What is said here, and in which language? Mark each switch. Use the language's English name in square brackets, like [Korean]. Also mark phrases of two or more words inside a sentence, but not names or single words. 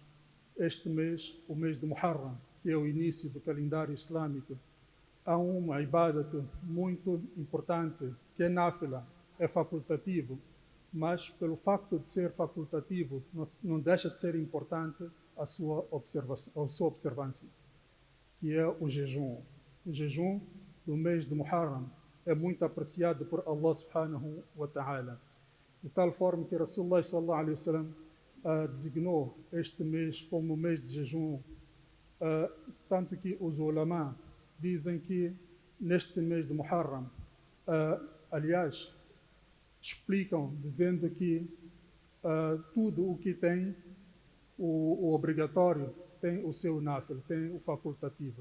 [Portuguese] Este mês, o mês de Muharram, que é o início do calendário islâmico, há uma ibadat muito importante, que é náfila, é facultativo, mas pelo facto de ser facultativo, não deixa de ser importante a sua observância, que é o jejum. O jejum do mês de Muharram é muito apreciado por [Arabic] الله سبحانه وتعالى, [Portuguese] de tal forma que [Arabic] رسول الله صلى الله عليه وسلم [Portuguese] designou este mês como mês de jejum, tanto que os ulama dizem que neste mês de Muharram, aliás, explicam dizendo que tudo o que tem o obrigatório tem o seu náfil, tem o facultativo.